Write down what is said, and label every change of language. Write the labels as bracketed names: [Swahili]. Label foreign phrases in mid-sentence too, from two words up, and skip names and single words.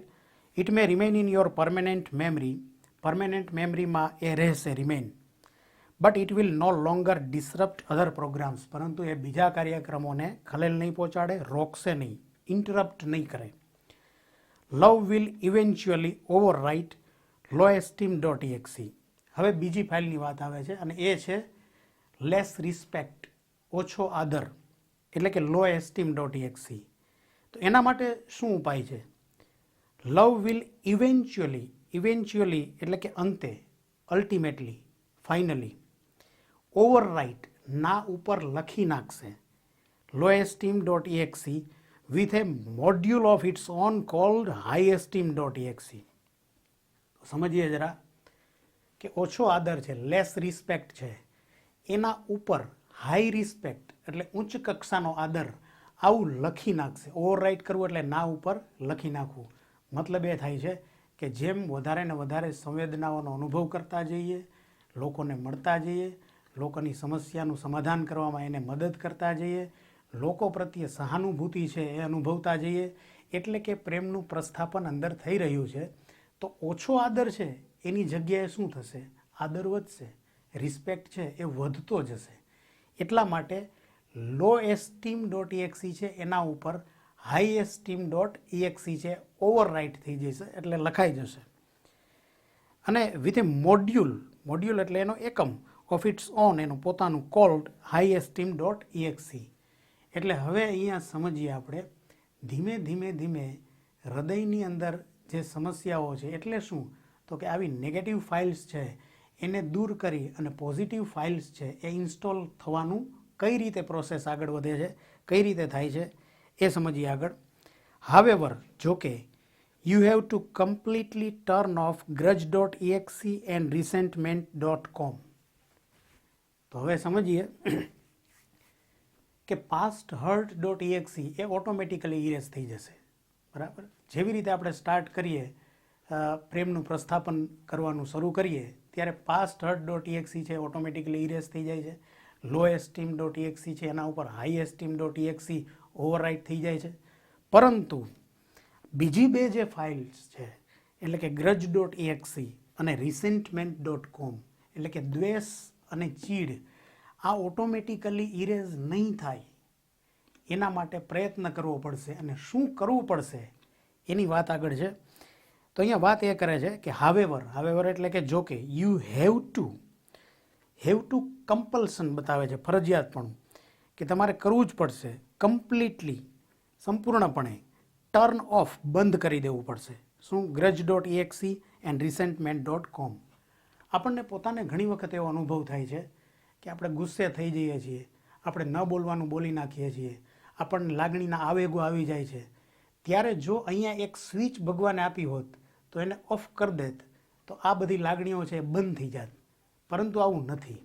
[English] it may remain in your permanent memory, [Gujarati] પરમેનન્ટ મેમરીમાં એ રહેશે રિમેઇન, [English] but it will no longer disrupt other programs, [Gujarati] પરંતુ એ બીજા કાર્યક્રમોને ખલેલ નહીં પહોંચાડે, રોકશે નહીં, ઇન્ટરપ્ટ નહીં કરે. [English] love will eventually overwrite loesteam.exe. [Gujarati] હવે બીજી ફાઇલની વાત આવે છે અને એ છે [English] less respect, [Gujarati] ઓછો આદર એટલે કે loesteam.exe. તો એના માટે શું ઉપાય છે? [English] love will eventually [Gujarati] એટલે કે અંતે, અલ્ટિમેટલી, ફાઇનલી, ઓવરરાઇટ ના ઉપર લખી નાખશે loesteam.exe [English] with a module of its own called highesteam.exe. [Gujarati] સમજીએ જરા કે ઓછો આદર છે, [English] less respect [Gujarati] છે, એના ઉપર [English] high respect [Gujarati] એટલે ઉચ્ચ કક્ષાનો આદર આવું લખી નાખશે. ઓવરરાઇટ કરવું એટલે ના ઉપર લખી નાખવું. મતલબ એ થાય છે કે જેમ વધારે ને વધારે સંવેદનાઓનો અનુભવ કરતા જઈએ, લોકોને મળતા જઈએ, લોકોની સમસ્યાનું સમાધાન કરવામાં એને મદદ કરતા જઈએ, લોકો પ્રત્યે સહાનુભૂતિ છે એ અનુભવતા જઈએ, એટલે કે પ્રેમનું પ્રસ્થાપન અંદર થઈ રહ્યું છે. તો ઓછો આદર છે એની જગ્યાએ શું થશે? આદર વધશે, રિસ્પેક્ટ છે એ વધતો જશે. એટલા માટે loesteam.exe છે એના ઉપર highesteam.exe છે ઓવરરાઇટ થઈ જશે એટલે લખાઈ જશે. અને [English] with a module [Gujarati] એટલે એનો એકમ [English] of its own, [Gujarati] એનું પોતાનું કોલ્ડ highesteam.exe. એટલે હવે અહીંયા સમજીએ આપણે ધીમે હૃદયની અંદર જે સમસ્યાઓ છે એટલે શું? તો કે આવી [English] negative files [Gujarati] છે એને દૂર કરી અને [English] positive files [Gujarati] છે એ ઇન્સ્ટોલ થવાનું કઈ રીતે પ્રોસેસ આગળ વધે છે, કઈ રીતે થાય છે એ સમજીએ આગળ. હાવેવર, જોકે, [English] you have to completely turn off grudge.exe and resentment.com. [Gujarati] તો હવે સમજીએ કે past_hurt.exe એ ઓટોમેટિકલી ઇરેઝ થઈ જશે. બરાબર? જેવી રીતે આપણે સ્ટાર્ટ કરીએ, પ્રેમનું પ્રસ્થાપન કરવાનું શરૂ કરીએ ત્યારે past_hurt.exe છે ઓટોમેટિકલી ઇરેઝ થઈ જાય છે. loesteam.exe છે એના ઉપર highesteam.exe ઓવરરાઇટ થઈ જાય છે. પરંતુ બીજી બે જે ફાઇલ્સ છે એટલે કે grudge.exe અને resentment.com એટલે કે દ્વેષ અને ચીડ, આ ઓટોમેટિકલી ઇરેઝ નહીં થાય એના માટે પ્રયત્ન કરવો પડશે. અને શું કરવું પડશે એની વાત આગળ છે. તો અહીંયા વાત એ કરે છે કે હાવેવર એટલે કે જોકે, [English] you have to [Gujarati] કમ્પલ્શન બતાવે છે, ફરજિયાતપણું, કે તમારે કરવું જ પડશે. કમ્પ્લીટલી, સંપૂર્ણપણે [English] turn off, [Gujarati] બંધ કરી દેવું પડશે. શું? grudge.exe એન્ડ resentment.com. આપણને પોતાને ઘણી વખત એવો અનુભવ થાય છે કે આપણે ગુસ્સે થઈ જઈએ છીએ, આપણે ન બોલવાનું બોલી નાખીએ છીએ, આપણને લાગણીના આવેગો આવી જાય છે. ત્યારે જો અહીંયા એક સ્વિચ ભગવાને આપી હોત તો એને ઓફ કરી દેત તો આ બધી લાગણીઓ છે એ બંધ થઈ જાત, પરંતુ આવું નથી.